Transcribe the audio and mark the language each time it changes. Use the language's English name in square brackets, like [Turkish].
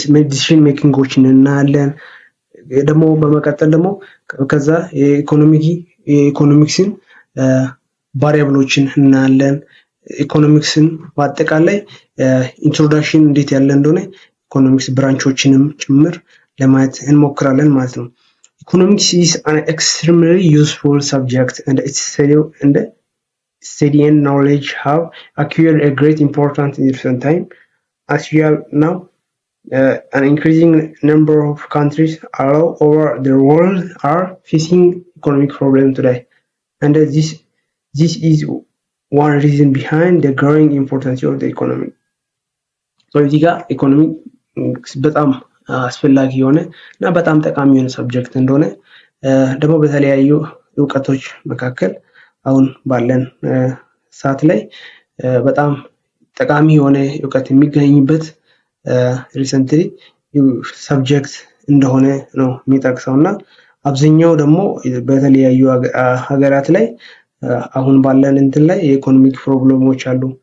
[Amharic] ዲሲዥን ሜኪንጎችን እናያለን። ደግሞ በመቀጠል ደግሞ ከዛ የኢኮኖሚክስን ቫሪያብሎችን እናያለን። ኢኮኖሚክስን በአጠቃላይ ኢንትሮዳክሽን እንዴት ያለ እንደሆነ ኢኮኖሚክስ ብራንቾችንም ጭምር ለማየት እንሞክራለን ማለት ነው። [English] Economics is an extremely useful subject and its study and knowledge have acquired a great importance in recent time. As you have now, an increasing number of countries all over the world are facing economic problems today, and this is one reason behind the growing importance of the economy. [Amharic] So እዚህ ጋር ኢኮኖሚክስ በጣም አስፈላጊ የሆነ እና በጣም ጠቃሚ የሆነ ሰብጀክት እንደሆነ ደግሞ በተለያዩ እውቀቶች መካከል አሁን ባለን ሰዓት ላይ በጣም ጠቃሚ የሆነ እውቀት የሚገኝበት ሪሰንትሊ ሰብጀክት እንደሆነ ነው የሚጠቅሰው እና አብዛኛው ደግሞ በተለያዩ ሀገራት ላይ አሁን ባለን እንትን ላይ የኢኮኖሚክ ፕሮብሌሞች አሉ።